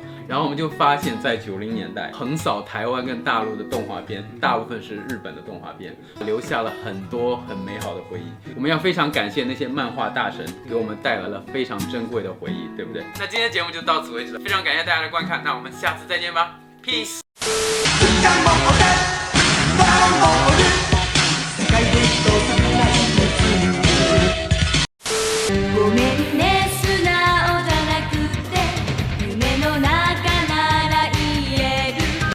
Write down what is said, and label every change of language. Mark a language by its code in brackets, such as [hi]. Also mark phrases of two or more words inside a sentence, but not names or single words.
[zh] 然后我们就发现，在90年代横扫台湾跟大陆的动画片，大部分是日本的动画片，留下了很多很美好的回忆。我们要非常感谢那些漫画大神，给我们带来了非常珍贵的回忆，对不对？那今天的节目就到此为止了，非常感谢大家的观看，那我们下次再见吧 ，Peace。 [ja] ごめんね素直じゃなくて夢の中なら言える